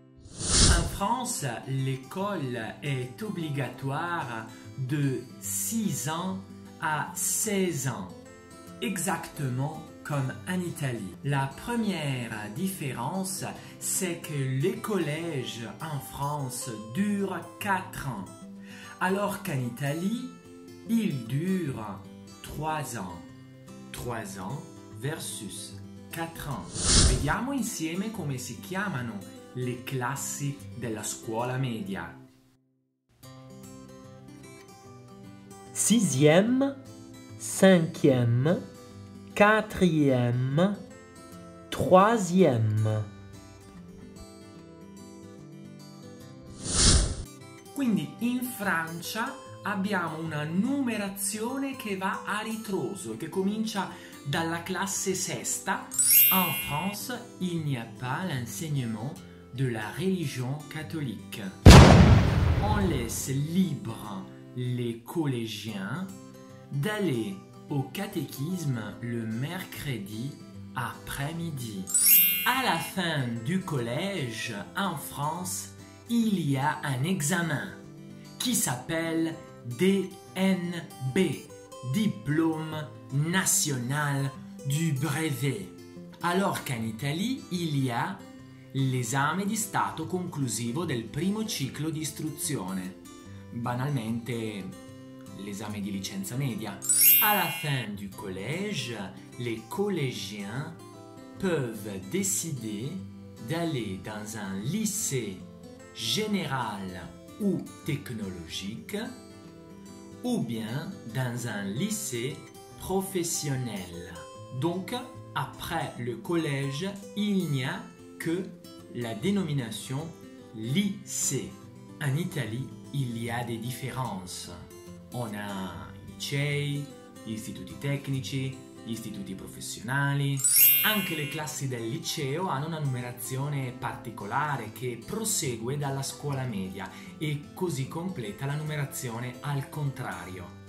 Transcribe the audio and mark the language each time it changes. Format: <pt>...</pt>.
<fr>En France, l'école est obligatoire de 6 ans à 16 ans, exactement comme en Italie. La première différence, c'est que les collèges en France durent 4 ans, alors qu'en Italie, ils durent 3 ans. 3 ans versus 4 ans.</fr> <it>Vediamo insieme come si chiamano le classi della scuola media.</it> <fr>Sixième, cinquième, quatrième, troisième.</fr> <it>Quindi in Francia abbiamo una numerazione che va a ritroso e che comincia dalla classe sesta.</it> <fr>En France, il n'y a pas l'enseignement de la religion catholique. On laisse libre les collégiens d'aller au catéchisme le mercredi après-midi. À la fin du collège, en France, il y a un examen qui s'appelle DNB, Diplôme National du Brevet. Alors qu'en Italie, il y a</fr> <it>l'esame di Stato conclusivo del primo ciclo di istruzione. Banalmente, l'esame di licenza media.</it> <fr>À la fin du collège, les collégiens peuvent décider d'aller dans un lycée général ou technologique ou bien dans un lycée professionnel. Donc, après le collège, il n'y a que la dénomination lycée. En Italie, il y a des différences. On a</fr> <it>i licei, gli istituti tecnici, gli istituti professionali. Anche le classi del liceo hanno una numerazione particolare che prosegue dalla scuola media e così completa la numerazione al contrario.</it>